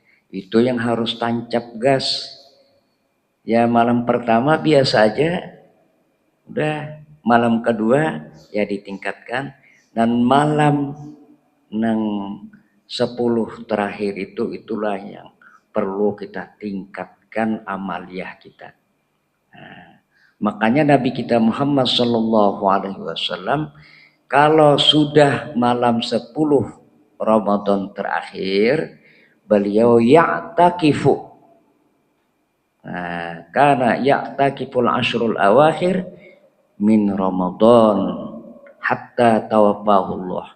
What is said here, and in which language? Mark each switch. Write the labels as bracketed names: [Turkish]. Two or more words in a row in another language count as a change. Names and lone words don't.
[Indonesian] Itu yang harus tancap gas. Ya malam pertama biasa aja, udah malam kedua ya ditingkatkan, dan malam 10 terakhir itulah yang perlu kita tingkatkan. meningkatkan amaliyah kita. Nah, makanya Nabi kita Muhammad [Arabic] صلى الله عليه وسلم [Indonesian] kalau sudah malam 10 Ramadan terakhir, beliau ya'takifu. Nah, karena [Arabic] يعتكف العشر الأواخر من رمضان حتى توفاه الله.